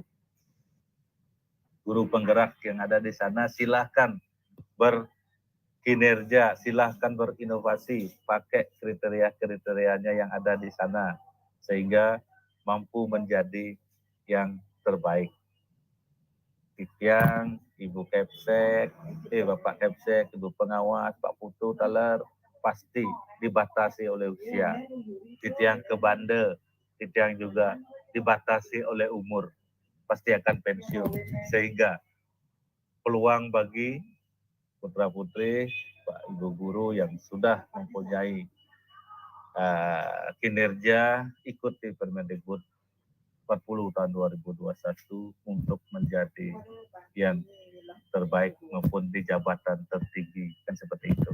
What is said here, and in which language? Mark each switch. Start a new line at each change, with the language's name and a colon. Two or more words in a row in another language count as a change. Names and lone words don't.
Indonesian: Guru penggerak yang ada di sana silahkan berkinerja, silahkan berinovasi, pakai kriteria-kriterianya yang ada di sana, sehingga mampu menjadi yang terbaik. Titiang, Ibu Kepsek, Bapak Kepsek, Ibu Pengawas, Pak Putu Taler, pasti dibatasi oleh usia. Titiang ke Bande, Titiang juga dibatasi oleh umur, pasti akan pensiun. Sehingga peluang bagi putra-putri, Pak Ibu Guru yang sudah mempunyai kinerja ikuti Permendikbud 40 tahun 2021 untuk menjadi yang terbaik maupun di jabatan tertinggi, kan seperti itu.